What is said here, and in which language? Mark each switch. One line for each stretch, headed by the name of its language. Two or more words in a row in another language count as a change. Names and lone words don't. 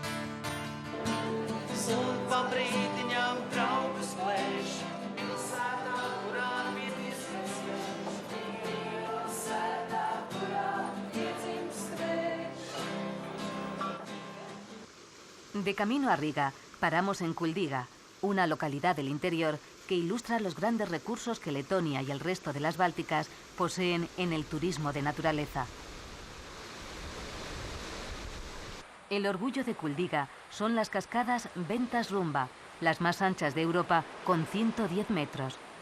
Latvian: Un pa brīdiņām draugus plēš, pilsētā, kurā piedzimst vējš, pilsētā, kurā piedzimst vējš.
Spanish: De camino a Riga, paramos en Kuldiga, una localidad del interior que ilustra los grandes recursos que Letonia y el resto de las Bálticas poseen en el turismo de naturaleza. El orgullo de Kuldiga son las cascadas Ventas Rumba, las más anchas de Europa, con 110 metros.